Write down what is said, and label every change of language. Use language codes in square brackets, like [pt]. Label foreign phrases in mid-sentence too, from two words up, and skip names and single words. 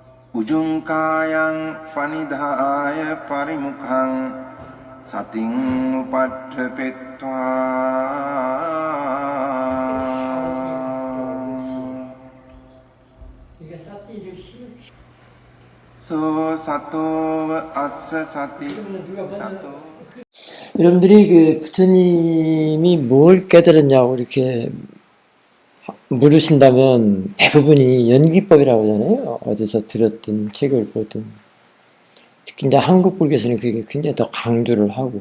[pi] Ujungkayang panidhaya parimukhang sating upadhepetva so sato assa sati sato. [ko] 여러분들이 그 부처님이 뭘 깨달았냐고 이렇게 물으신다면 대부분이 연기법이라고 하잖아요. 어디서 들었든 책을 보든. 특히 이제 한국 불교에서는 그게 굉장히 더 강조를 하고.